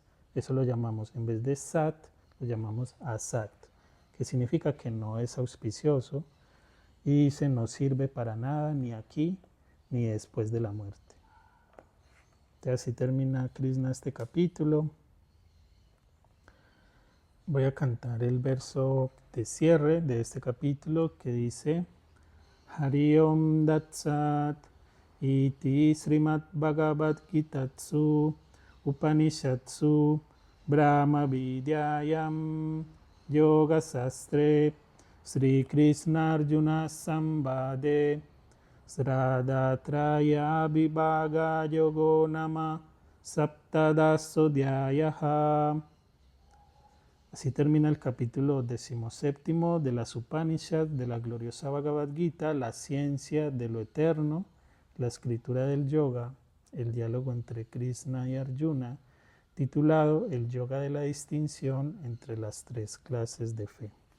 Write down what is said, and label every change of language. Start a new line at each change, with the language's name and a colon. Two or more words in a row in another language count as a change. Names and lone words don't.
Spanish: Eso lo llamamos, en vez de sat, lo llamamos asat, que significa que no es auspicioso y dice no sirve para nada ni aquí ni después de la muerte. Entonces así termina Krishna este capítulo. Voy a cantar el verso de cierre de este capítulo que dice
Sanskrit: हरि ॐ तत्सत् इति श्रीमद् भगवद् गीतासु उपनिषत्सु ब्रह्म विद्यायां योग शास्त्रे श्री कृष्ण अर्जुन संवादे श्रद्धात्रय विभाग योगो नाम सप्तदशोऽध्यायः.
Spanish: Así termina el capítulo 17 de las Upanishads de la gloriosa Bhagavad Gita, la ciencia de lo eterno, la escritura del yoga, el diálogo entre Krishna y Arjuna, titulado El yoga de la distinción entre las tres clases de fe.